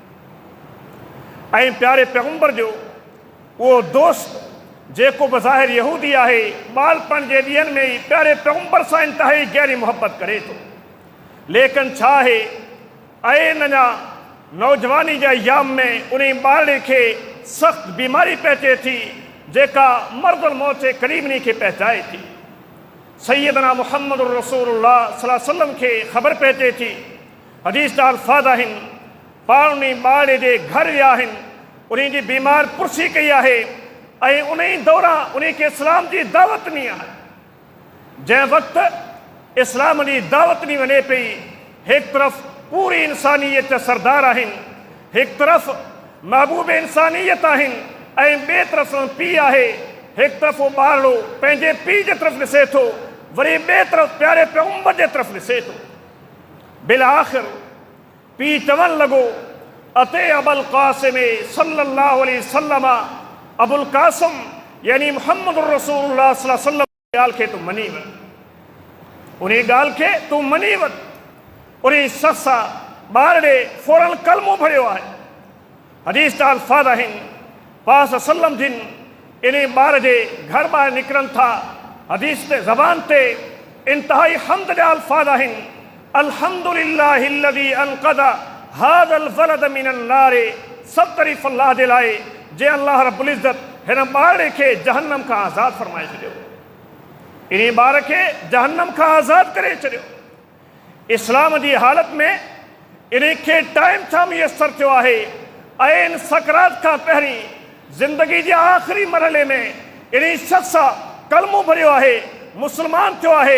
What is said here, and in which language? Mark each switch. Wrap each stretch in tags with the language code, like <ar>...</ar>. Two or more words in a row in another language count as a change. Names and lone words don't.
<sd>ऐं प्यारे पैगम्बर जो उहो दोस्त जेको बज़ाहिर यहूदी आहे, ॿारपण जे ॾींहंनि में ई प्यारे पैगम्बर सां इंतिहाई गहरी मुहबत करे थो, लेकिन छा आहे, ऐं अञा नौजवानी जे अयाम में उन ॿारड़े खे सख़्तु बीमारी पहुचे थी जेका मर्दुल मौत जे क़रीब उन खे पहुचाए थी। सैयदना मुहम्मद रसूलुल्लाह सल्लल्लाहु अलैहि वसल्लम खे ख़बर पहुचे थी, हदीस जा अल्फाज़ आहिनि, पाण उन ॿारड़े जे घर विया आहिनि, उन जी बीमार पुरसी कई आहे ऐं उन ई दौरान उन खे इस्लाम जी दावत ॾिनी आहे। जंहिं वक़्तु इस्लाम जी दावत ॾिनी वञे पई, हिकु तरफ़ पूरी इंसानियत जा सरदार आहिनि, हिकु तरफ़ महबूब इंसानियत आहिनि ऐं ॿिए तरफ़ पीउ आहे, हिकु तरफ़ उहो ॿारड़ो पंहिंजे पीउ जे तरफ़ ॾिसे थो, वरी ॿिए तरफ़ प्यारे पैगम्बर जे तरफ़ ॾिसे थो। बिल आख़िर पीउ चवणु लॻो, अते अबुल क़ासिम सल्लल्लाहु अलैहि वसल्लम, अबुल क़ासिम यानी मुहम्मद रसूलुल्लाह सल्लल्लाहु अलैहि वसल्लम ॻाल्हि खे तूं मञी वञ, उन ॻाल्हि खे तूं मञी वञ। उन शख़्स ॿार ॾे फौरन कलमो भरियो आहे। हदीस जा अल्फाज़ आहिनि पास सल्लम जिन इन ॿार जे घर ॿाहिरि निकिरनि था, हदीस ते ज़बान ते इंतहाई हम्द जा अल्फाज़ आहिनि,</sd> <ar>الحمد لله الذي أنقذ هذا الولد من النار.</ar> <sd>सब तारीफ़ अल्लाह जे लाइ जे अल्लाह रब्बुल इज़्ज़त हिन ॿार खे जहन्नम खां आज़ादु फरमाए छॾियो, इन ॿार खे जहन्नम खां आज़ादु करे छॾियो। इस्लाम जी हालत में इन खे टाइम छा मुयसरु थियो आहे? ऐं सकरात खां पहिरीं ज़िंदगी जे आख़िरी मरहले में इन शख़्स कलमो भरियो आहे, मुस्लमान थियो आहे।</sd>